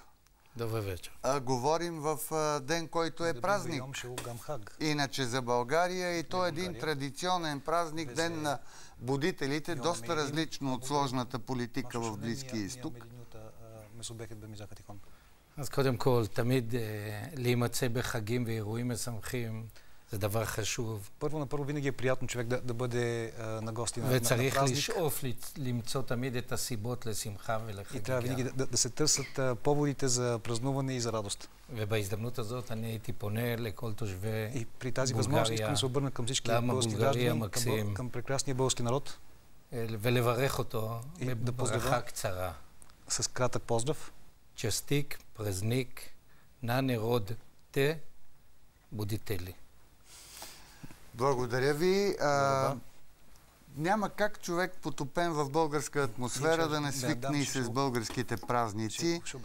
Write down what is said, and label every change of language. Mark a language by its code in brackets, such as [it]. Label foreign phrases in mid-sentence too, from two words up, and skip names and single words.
[bg] Добър вечер. Говорим в ден, който е празник. Иначе за България, и то е един традиционен празник, ден на будителите, доста различно от сложната политика в Близкия изток. [he] אז קודם כל, תמיד להימצא בחגים ואירועים משמחים, זה דבר חשוב. [bg] Първо на първо винаги е приятно човек да бъде на гости на [he] וצריך [bg] празник. [he] לשאוף למצוא תמיד את הסיבות לשמחה [bg] И трябва винаги [he] ולחגיגה. [bg] да се търсят поводите за празнуване и за радост. [he] ובהזדמנות הזאת אני הייתי פונה לכל תושבי [bg] И при тази възможност искам да се обърна към всички български граждани, към прекрасния български народ [he] ולברך אותו [bg] да [he] בברכה קצרה. [bg] с кратък поздрав. Частик, празник, на народ те будете ли. Благодаря ви. Няма как човек потопен в българска атмосфера да не свикне и с българските празници.